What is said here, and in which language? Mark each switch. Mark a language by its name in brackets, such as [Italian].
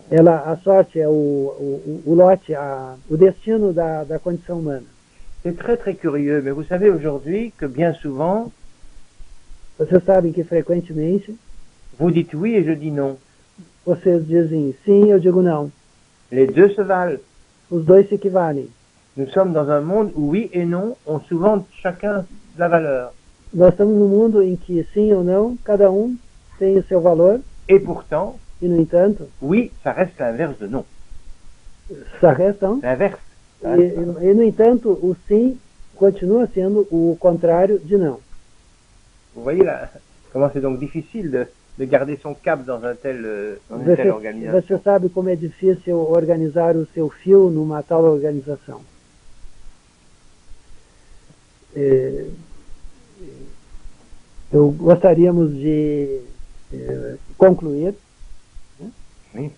[Portuguese] a sorte, é o lote, o destino da condição humana. [French] c'est très très curieux, mais vous savez aujourd'hui que bien souvent, [Portuguese] Vocês sabem que frequentemente [French] vous dites oui et je dis non. [Portuguese] vocês dizem sim, eu digo não. [French] Les deux se valent. [Portuguese] Os dois se equivalem. [French] Nous sommes dans un monde où oui et non ont souvent chacun de la valeur. [Portuguese] Nós estamos num mundo em que sim ou não, cada um tem o seu valor, [French] Et pourtant, [Portuguese] e no entanto, [French] oui, ça reste l'inverse de non. ça reste [Portuguese] não. [French] L'inverse. [Portuguese] E no entanto, o sim continua sendo o contrário de não. [French] Vous voyez là, comment c'est donc difficile de garder son cap dans une telle organisation. [Portuguese] Você sabe como é difícil organizar o seu fio numa tal organização. Gostaríamos de concluir. Sim.